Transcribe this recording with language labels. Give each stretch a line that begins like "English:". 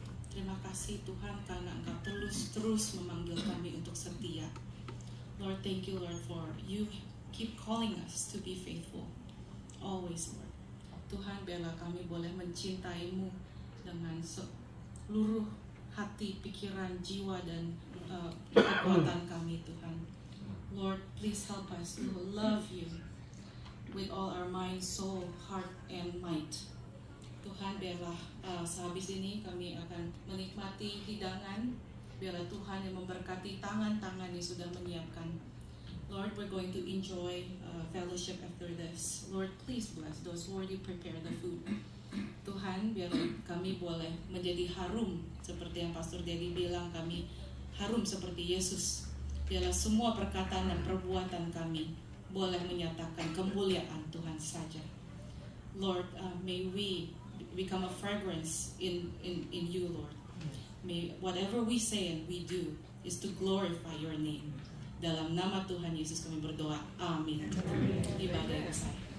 Indonesian: Terima kasih Tuhan karena Engkau terus memanggil kami untuk setia.
English: Lord, thank you Lord for you keep calling us to be faithful. Always Lord.
Indonesian: Tuhan, biarlah kami boleh mencintai-Mu dengan seluruh hati, pikiran, jiwa, dan kekuatan kami Tuhan.
English: Lord, please help us to love you with all our mind, soul, heart, and might.
Indonesian: Tuhan, biarlah sehabis ini kami akan menikmati hidangan. Biarlah Tuhan yang memberkati tangan-tangan yang sudah menyiapkan.
English: Lord, we're going to enjoy fellowship after this. Lord, please bless those who already prepare the food.
Indonesian: Tuhan, biar kami boleh menjadi harum seperti yang Pastor Dedi bilang, kami harum seperti Yesus. Biarlah semua perkataan dan perbuatan kami boleh menyatakan kemuliaan Tuhan saja.
English: Lord, may we become a fragrance in you, Lord. May whatever we say and we do is to glorify your name.
Indonesian: Dalam nama Tuhan Yesus kami berdoa. Amin. Ibadah yang sah.